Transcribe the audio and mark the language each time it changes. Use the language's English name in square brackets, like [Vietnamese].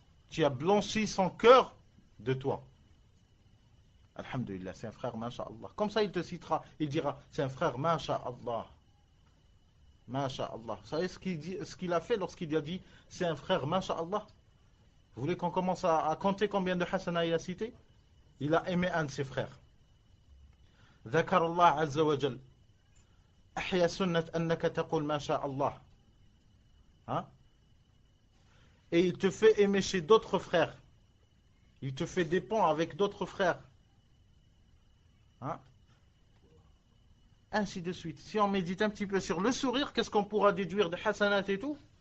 [French] Tu as blanchi son cœur de toi. Alhamdulillah, c'est un frère, masha'Allah. Comme ça, il te citera, il dira, c'est un frère, masha'Allah. Masha'Allah. Vous savez ce qu'il a fait lorsqu'il a dit, c'est un frère, masha'Allah? Vous voulez qu'on commence à compter combien de hasana il a cité? Il a aimé un de ses frères. [Arabic] ذكر الله عز وجل أحيا سنة أنك تقول ما شاء الله. [French] Hein? Et il te fait aimer chez d'autres frères. Il te fait des ponts avec d'autres frères. Hein? Ainsi de suite. Si on médite un petit peu sur le sourire, qu'est-ce qu'on pourra déduire de hasanat et tout?